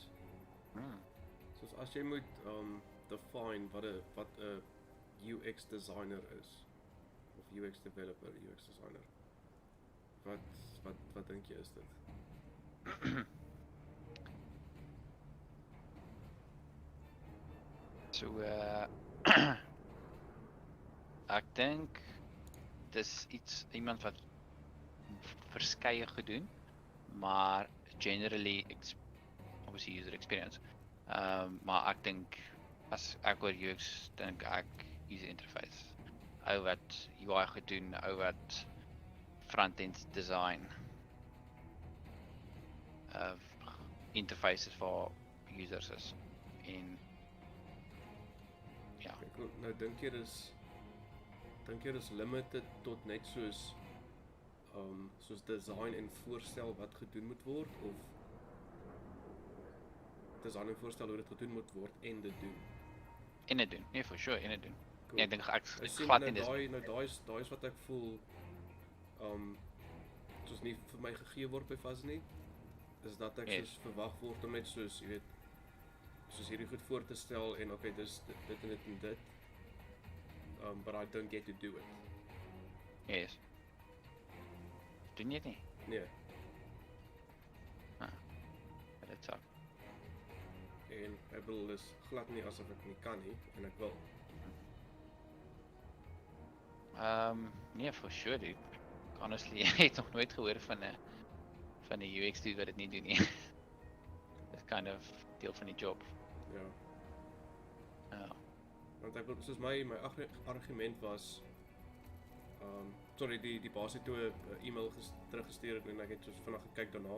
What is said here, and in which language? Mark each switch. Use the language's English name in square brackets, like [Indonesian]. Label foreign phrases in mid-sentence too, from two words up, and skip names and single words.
[Afrikaans] Soos as jy moet define wat 'n [English] UX designer [Afrikaans] is of [English] UX developer, UX designer. [Afrikaans] Wat dink jy is dit? So ek dink dis iemand wat verskeie gedoen, maar [English] generally obviously user experience. [Afrikaans] Maar ek dink as ek oor UX dink ek [English] user interface. [Afrikaans] Ou wat UI gedoen, ou wat [English] front-end design. [Afrikaans] Interfaces vir users is. En ja, Ek nou dink jy dis limited tot net soos design en voorstel wat gedoen moet word of design en voorstel hoe dit gedoen moet word en dit doen. en dit doen. Nee, [English] for sure, [Afrikaans] en dit doen. Cool. Nee, ek dink ek Ek sien glad nou nie daai is wat ek voel soos nie vir my gegee word by Fuzz nie. Is dat ek Yes. soos verwag word om net soos, jy weet, soos hierdie goed voor te stel en okay, dis dit en dit en dit. [English] But I don't get to do it. Yes. [Afrikaans] Doen jy dit nie? Nee. Dit sal. En ek bedoel dis glad nie asof ek nie kan nie en ek wil. Nee, [English] for sure, dude. Honestly, [Afrikaans] ek het nog nooit gehoor van 'n UX dude wat dit nie doen nie. [English] It's kind of [Afrikaans] deel van die job. Ja. Ja. Want ek bedoel soos my argument was sorry, die baas het toe 'n e-mail teruggestuur het en ek het soos vinnig gekyk daarna.